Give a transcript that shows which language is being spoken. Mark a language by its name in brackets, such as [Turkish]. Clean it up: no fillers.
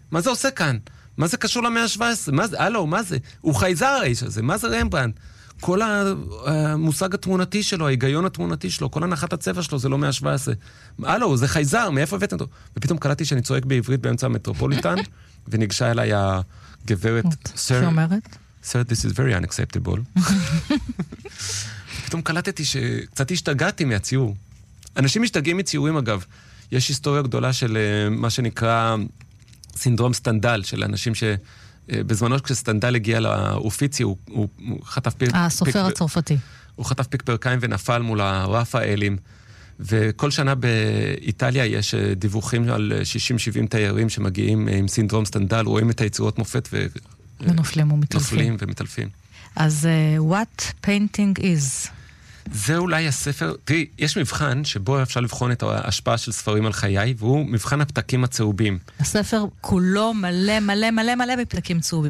[Hebrew] מה זה עושה כאן? מה זה קשור למאה ה-17? מה זה? הלו, מה זה? הוא חייזר האיש הזה, מה זה רמברנט? כל המושג התמונתי שלו, ההיגיון התמונתי שלו, כל הנחת הצבע שלו, זה לא מאה 17. הלו, זה חייזר, מאיפה הבאתם אותו? ופתאום קלטתי שאני צועק בעברית באמצע המטרופוליטן, וניגשה אליי הגברת, [English] סר, סר, this is very unacceptable. [Hebrew] פתאום קלטתי שקצת השתגעתי מהציור. אנשים משתגעים מציורים, אגב. יש היסטוריה גדולה של מה שנקרא סינדרום סטנדל, של אנשים ש... בזמנו כשסטנדל הגיע לאופיצי, הוא חטף פיק... הסופר הצרפתי. הוא חטף פיק פרקיים ונפל מול הרפאלים, וכל שנה באיטליה יש דיווחים על 60-70 תיירים שמגיעים עם סינדרום סטנדל, רואים את היצירות מופת ו... ונופלים ומתלפים. נופלים ומתלפים. אז [English] what painting is? [Hebrew] זה אולי הספר... תראי, יש מבחן שבו אפשר לבחון את ההשפעה של ספרים על חיי, והוא מבחן הפתקים הצהובים. הספר כולו מלא מלא מלא מלא בפתקים צהובים.